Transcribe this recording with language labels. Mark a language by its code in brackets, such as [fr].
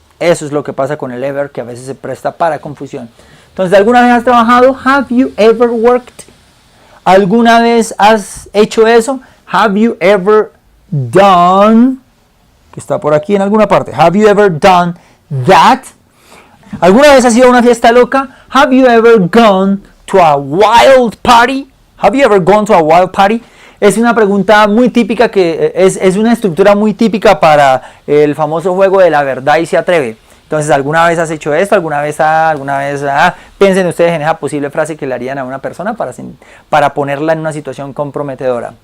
[es] Eso es lo que pasa con el ever, que a veces se presta para confusión. Entonces, ¿alguna vez has trabajado? [en] Have you ever worked? [es] ¿Alguna vez has hecho eso? [en] Have you ever done? [es] Que está por aquí en alguna parte. [en] Have you ever done that? [es] ¿Alguna vez has ido a una fiesta loca? [en] Have you ever gone to a wild party? Have you ever gone to a wild party? [es] Es una pregunta muy típica, que es una estructura muy típica para el famoso juego de la verdad y se atreve. Entonces, ¿alguna vez has hecho esto? ¿Alguna vez? Piensen ustedes en esa posible frase que le harían a una persona para ponerla en una situación comprometedora.